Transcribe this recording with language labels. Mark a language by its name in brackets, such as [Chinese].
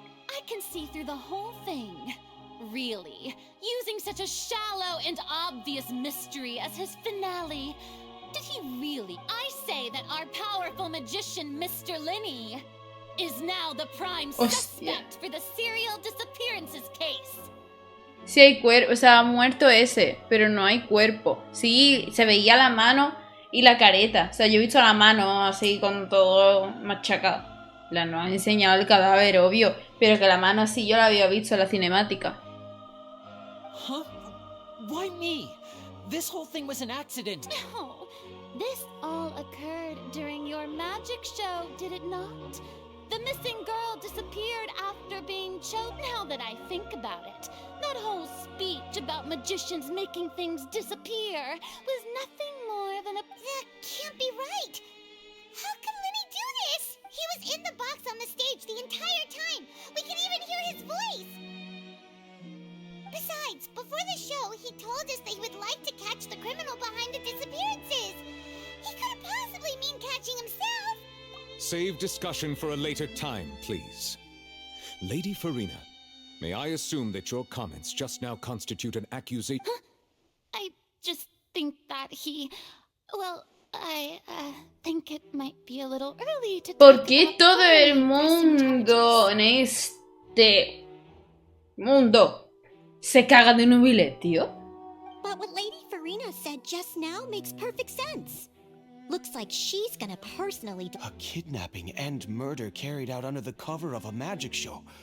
[English] I can see through the whole thing. Really, using such a shallow and obvious mystery as his finale. Did he really? I say that our powerful magician, Mr. Lenny, is now the prime suspect for the serial disappearances case. [Spanish] Sí hay cuerpo, o sea, ha muerto ese, pero no hay cuerpo. Sí, se veía la mano y la careta. O sea, yo he visto la mano así con todo machacado. La nos han enseñado el cadáver, obvio, pero que la mano así yo la había visto en la cinemática. [English] Huh? Why me? This whole thing was an accident. No, this all occurred during your magic show, did it not? The missing girl disappeared after being choked. Now that I think about it, that whole speech about magicians making things disappear was nothing more than a... That can't be right. How can Lenny do this? He was in the box on the stage the entire time. We can even hear his voice. Besides, before the show, he told us that he would like to catch the criminal behind the disappearances. He couldn't possibly mean catching himself. Save discussion for a later time, please. Lady Farina, may I assume that your comments just now constitute an accusation? I just think that he... Well, I think it might be a little early to... [Spanish] ¿Por qué todo el mundo en este mundo se caga de nubilet, tío? [English] But what Lady Farina said just now makes perfect sense. Looks like she's gonna personally... A kidnapping and murder carried out under the cover of a magic show.